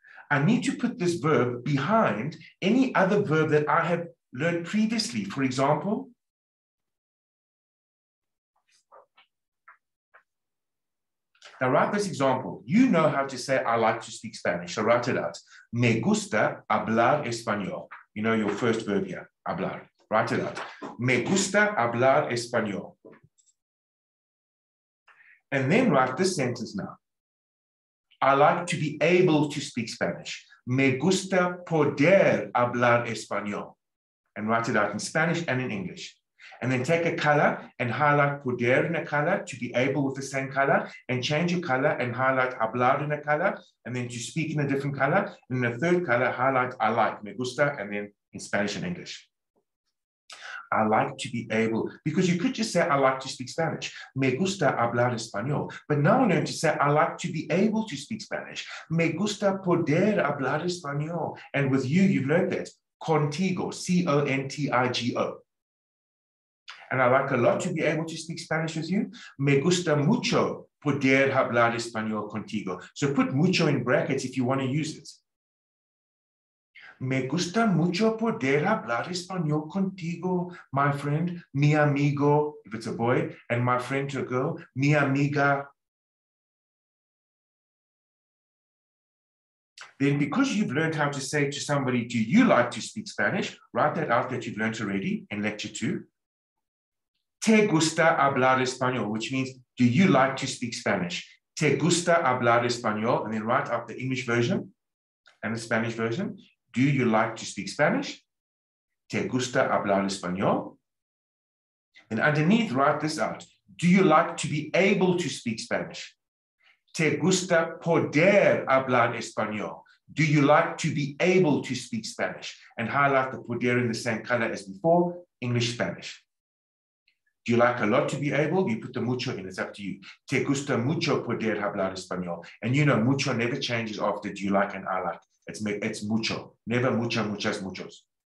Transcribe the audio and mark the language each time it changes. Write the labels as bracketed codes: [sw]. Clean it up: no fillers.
[en] I need to put this verb behind any other verb that I have learned previously. For example, now write this example. You know how to say, I like to speak Spanish. So write it out. [es] Me gusta hablar español. [en] You know your first verb here, hablar. Write it out. [es] Me gusta hablar español. [en] And then write this sentence now. I like to be able to speak Spanish. [es] Me gusta poder hablar español. [en] And write it out in Spanish and in English. And then take a color and highlight poder in a color to be able with the same color, and change your color and highlight hablar in a color, and then to speak in a different color. And in the third color, highlight I like, me gusta, and then in Spanish and English. I like to be able, because you could just say, I like to speak Spanish. [es] Me gusta hablar español. [en] But now I learn to say, I like to be able to speak Spanish. [es] Me gusta poder hablar español. [en] And with you, you've learned that. Contigo, C-O-N-T-I-G-O. And I like a lot to be able to speak Spanish with you. [es] Me gusta mucho poder hablar español contigo. [en] So put mucho in brackets if you want to use it. [es] Me gusta mucho poder hablar español contigo, [en] my friend, [es] mi amigo, [en] if it's a boy, and my friend to a girl, [es] mi amiga. [en] Then because you've learned how to say to somebody, do you like to speak Spanish? Write that out that you've learned already in lecture 2. [es] Te gusta hablar español, [en] which means, do you like to speak Spanish? [es] Te gusta hablar español, [en] and then write out the English version and the Spanish version. Do you like to speak Spanish? [es] Te gusta hablar español? [en] And underneath, write this out. Do you like to be able to speak Spanish? [es] Te gusta poder hablar español? [en] Do you like to be able to speak Spanish? And highlight the poder in the same color as before, English, Spanish. Do you like a lot to be able? You put the mucho in, it's up to you. [es] Te gusta mucho poder hablar español. [en] And you know, mucho never changes after do you like and I like. It's mucho, never mucho, muchas, muchos.